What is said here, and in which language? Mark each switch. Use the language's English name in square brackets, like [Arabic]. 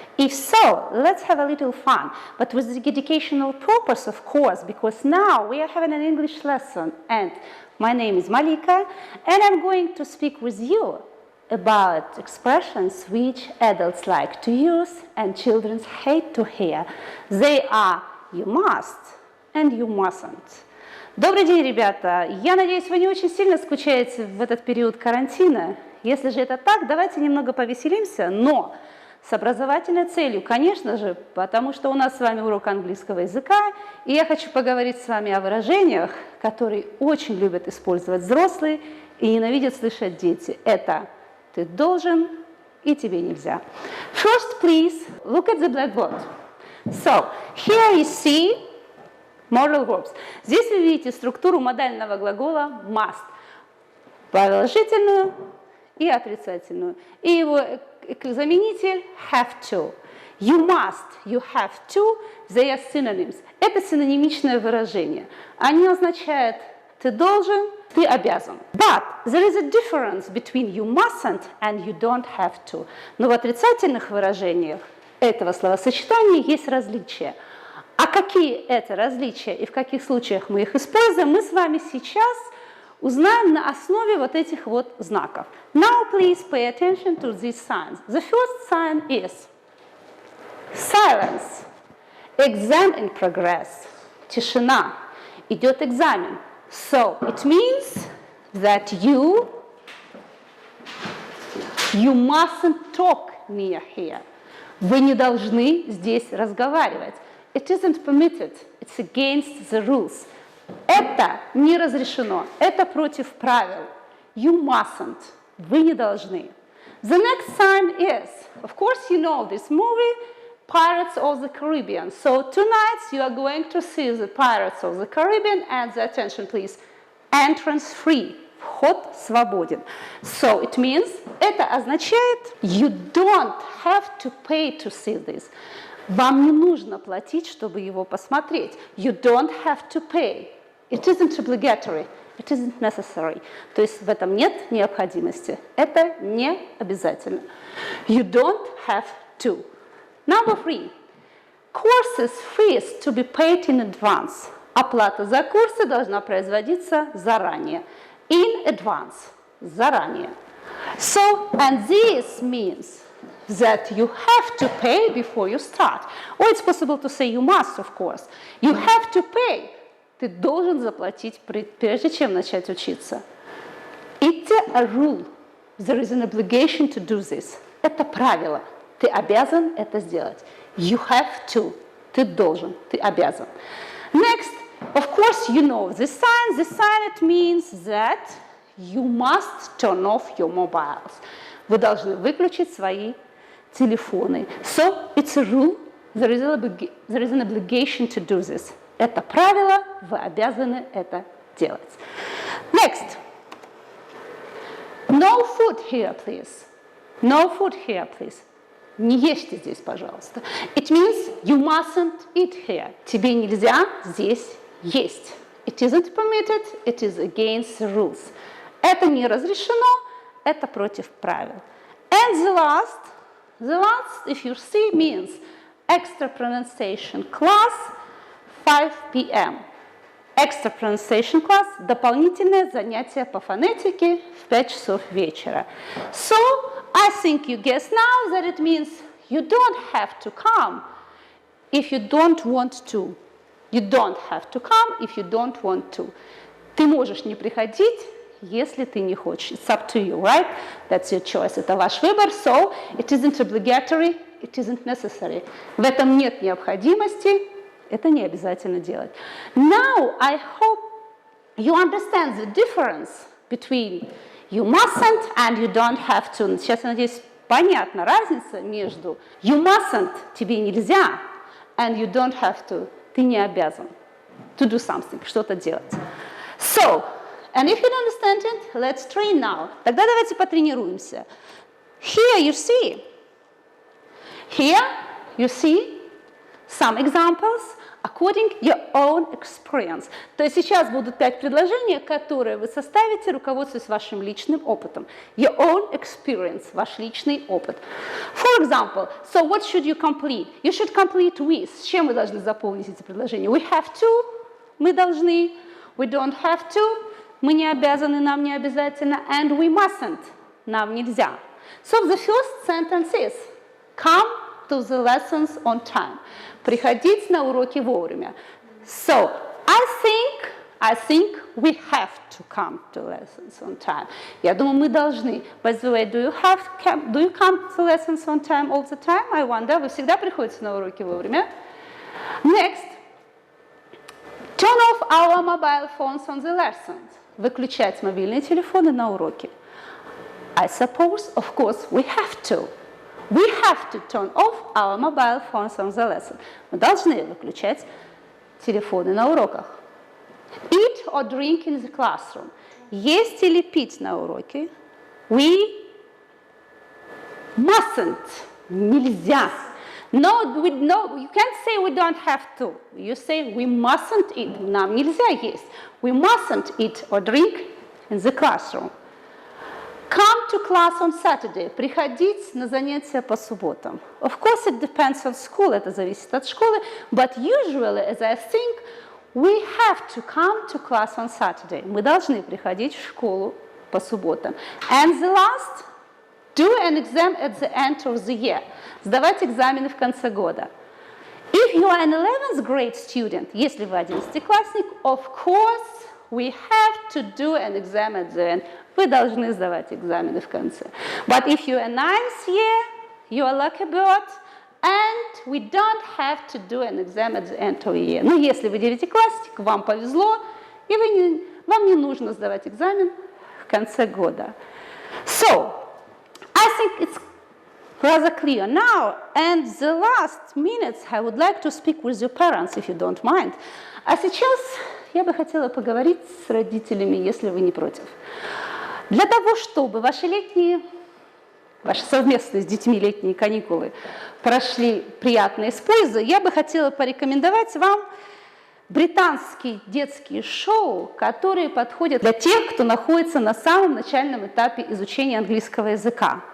[English] If so, let's have a little fun, but with the educational purpose, of course, because now we are having an English lesson, and my name is Malika, and I'm going to speak with you about expressions which adults like to use and children hate to hear. They are you must and you mustn't. [Russian] Добрый день, ребята! Я надеюсь, вы не очень сильно скучаете в этот период карантина. Если же это так, давайте немного повеселимся, но с образовательной целью, конечно же, потому что у нас с вами урок английского языка, и я хочу поговорить с вами о выражениях, которые очень любят использовать взрослые и ненавидят слышать дети. Это «ты должен» и «тебе нельзя». [English] First, please, look at the blackboard. So, here you see modal verbs. [Russian] Здесь вы видите структуру модального глагола must. Положительную и отрицательную. И его заменитель have to. [English] You must, you have to, they are synonyms. [Russian] Это синонимичное выражение. Они означают ты должен, ты обязан. [English] But there is a difference between you mustn't and you don't have to. [Russian] Но в отрицательных выражениях этого словосочетания есть различия. А какие это различия и в каких случаях мы их используем, мы с вами сейчас узнаем на основе вот этих вот знаков. [English] Now please pay attention to these signs. The first sign is silence. Exam in progress. [Russian] Тишина. Идет экзамен. [English] So it means that you mustn't talk near here. [Russian] Вы не должны здесь разговаривать. [English] It isn't permitted. It's against the rules. [Russian] Это не разрешено. Это против правил. [English] You mustn't. [Russian] Вы не должны. [English] The next sign is, of course you know this movie, Pirates of the Caribbean. So tonight you are going to see the Pirates of the Caribbean, and the attention please, entrance free. [Russian] Вход свободен. [English] So it means, [Russian] это означает, [English] you don't have to pay to see this. [Russian] Вам не нужно платить, чтобы его посмотреть. [English] You don't have to pay. It isn't obligatory. It isn't necessary. [Russian] То есть в этом нет необходимости. Это не обязательно. [English] You don't have to. Number 3. Courses fees to be paid in advance. [Russian] Оплата за курсы должна производиться заранее. [English] In advance. [Russian] Заранее. [English] So, and this means that you have to pay before you start. Or it's possible to say you must, of course. You have to pay. [Russian] Ты должен заплатить, прежде чем начать учиться. [English] It's a rule. There is an obligation to do this. [Russian] Это правило. Ты обязан это сделать. [English] You have to. [Russian] Ты должен. Ты обязан. [English] Next, of course, you know this sign. This sign, it means that you must turn off your mobiles. [Russian] Вы должны выключить свои телефоны. [English] So, it's a rule. There is an obligation to do this. [Russian] Это правило, вы обязаны это делать. [English] Next. No food here, please. No food here, please. [Russian] Не ешьте здесь, пожалуйста. [English] It means you mustn't eat here. [Russian] Тебе нельзя здесь есть. [English] It isn't permitted, it is against the rules. [Russian] Это не разрешено, это против правил. [English] And the last, if you see, means extra pronunciation class, 5 p.m. Extra pronunciation class [Russian] – дополнительное занятие по фонетике в 5 часов вечера. [English] So, I think you guess now that it means you don't have to come if you don't want to. You don't have to come if you don't want to. [Russian] Ты можешь не приходить, если ты не хочешь. [English] It's up to you, right? That's your choice. [Russian] Это ваш выбор. [English] So, it isn't obligatory, it isn't necessary. [Russian] В этом нет необходимости. Это не обязательно делать. [English] Now, I hope you understand the difference between you mustn't and you don't have to. [Russian] Сейчас, я надеюсь, понятна разница между [English] you mustn't, [Russian] тебе нельзя, [English] and you don't have to, [Russian] ты не обязан [English] to do something, [Russian] что-то делать. [English] So, and if you don't understand it, let's train now. [Russian] Тогда давайте потренируемся. [English] Here you see some examples. according your own experience. [Russian] То есть сейчас будут 5 предложений, которые вы составите, руководствуясь вашим личным опытом. [English] Your own experience, [Russian] ваш личный опыт. [English] For example, so what should you complete? You should complete with. [Russian] С чем вы должны заполнить эти предложения? [English] We have to, [Russian] мы должны. [English] We don't have to, [Russian] мы не обязаны, нам не обязательно. [English] And we mustn't, [Russian] нам нельзя. [English] So the first sentence is, come to the lessons on time. [Russian] Приходить на уроки вовремя. [English] So, I think we have to come to lessons on time. [Russian] Я думаю, мы должны. [English] By the way, do you come to lessons on time all the time? I wonder. [Russian] Вы всегда приходите на уроки вовремя? [English] Next. Turn off our mobile phones on the lessons. [Russian] Выключать мобильные телефоны на уроки. [English] I suppose, of course, we have to. We have to turn off our mobile phones on the lesson. [Russian] Мы должны выключать телефоны на уроках. [English] Eat or drink in the classroom. [Russian] Есть или пить на уроке? [English] We mustn't. [Russian] Нельзя. [English] No, you can't say we don't have to. You say we mustn't eat. [Russian] Нам нельзя есть. [English] We mustn't eat or drink in the classroom. Come to class on Saturday. [Russian] Приходить на занятия по субботам. [English] Of course, it depends on school. [Russian] Это зависит от школы. [English] But usually, as I think, we have to come to class on Saturday. [Russian] Мы должны приходить в школу по субботам. [English] And the last, do an exam at the end of the year. [Russian] Сдавать экзамены в конце года. [English] If you are an 11th grade student, [Russian] если вы 11-классник, [English] of course, we have to do an exam at the end. [Russian] Вы должны сдавать экзамены в конце. [English] But if you are 9th year, you are lucky bird, and we don't have to do an exam at the end of the year. [Russian] Ну, если вы 9-классник, вам повезло, и вам не нужно сдавать экзамен в конце года. [English] So, I think it's rather clear now. And the last minutes I would like to speak with your parents, if you don't mind. [Russian] А сейчас я бы хотела поговорить с родителями, если вы не против. Для того, чтобы ваши совместные с детьми летние каникулы прошли приятно и с пользой, я бы хотела порекомендовать вам британские детские шоу, которые подходят для тех, кто находится на самом начальном этапе изучения английского языка.